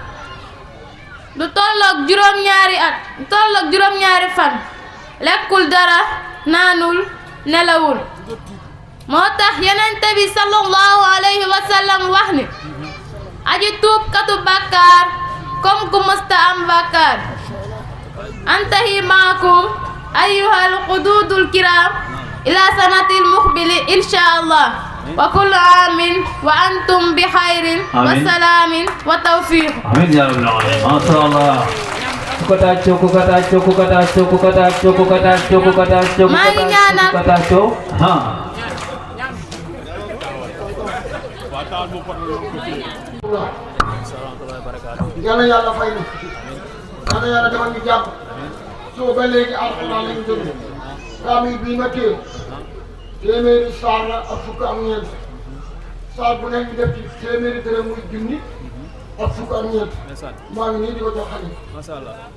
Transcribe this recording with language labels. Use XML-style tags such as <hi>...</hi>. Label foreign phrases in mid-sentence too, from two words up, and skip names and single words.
<wo>lu tolloog juróom-ñaari fan lekkul dara naanul nelawul moo tax yonent bi</wo> <ar>صلى الله عليه وسلم</ar> <wo>wax ni aji tuubkatu bàkkaar comme ku mësta am bàkkaar</wo> <ar>انتهى معكم أيها الحضور الكرام إلى السنة المقبلة إن شاء الله وكل عام وأنتم بخير وسلام وتوفيق آمين يا رب العالمين ما شاء الله</ar> <wo>maa ngi ñaanal yàlla yàlla fay na yàlla yàlla defal ñu jàmm soo ba léegi alxuraan lañu déglu kaamil bii ma téye téeméeri saar la ak fukk ak ñeent saar bu nekk ñu def ci téeméeri dërëm muy junni ak fukk ak ñeent maa ngi nii di ko jox xale</wo> <ar>ما شاء الله</ar>